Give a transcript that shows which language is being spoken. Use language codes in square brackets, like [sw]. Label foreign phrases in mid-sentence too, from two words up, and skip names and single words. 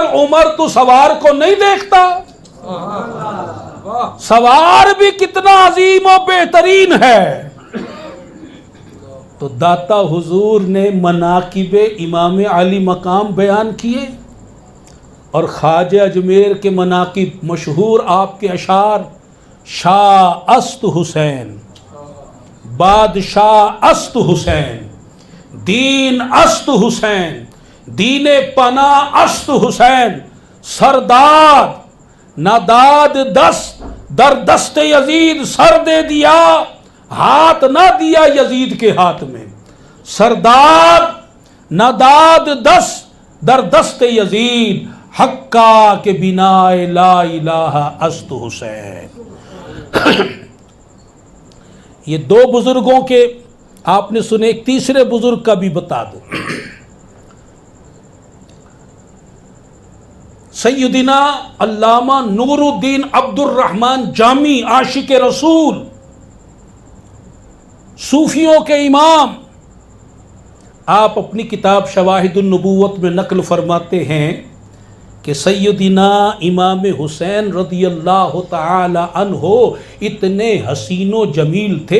[ur] عمر تو سوار کو نہیں دیکھتا؟ سوار بھی کتنا عظیم و بہترین ہے. تو داتا حضور نے مناقب امام علی مقام بیان کیے اور خواجہ اجمیر کے مناقب مشہور آپ کے اشعار [fa] شاہ است حسین، بادشاہ است حسین، دین است حسین، دین پناہ است حسین، سرداد ناداد دست در دست یزید [ur] سر دے دیا، ہاتھ نہ دیا یزید کے ہاتھ میں. [fa] سرداد ناداد دست در دست یزید حقا کے بنا لا الہ است حسین. [ur] یہ دو بزرگوں کے آپ نے سنے. ایک تیسرے بزرگ کا بھی بتا دو. سیدنا علامہ نور الدین عبد الرحمن جامی عاشق رسول، صوفیوں کے امام، آپ اپنی کتاب شواہد النبوت میں نقل فرماتے ہیں کہ سیدنا امام حسین [ar] رضی اللہ تعالی عنہ [ur] اتنے حسین و جمیل تھے.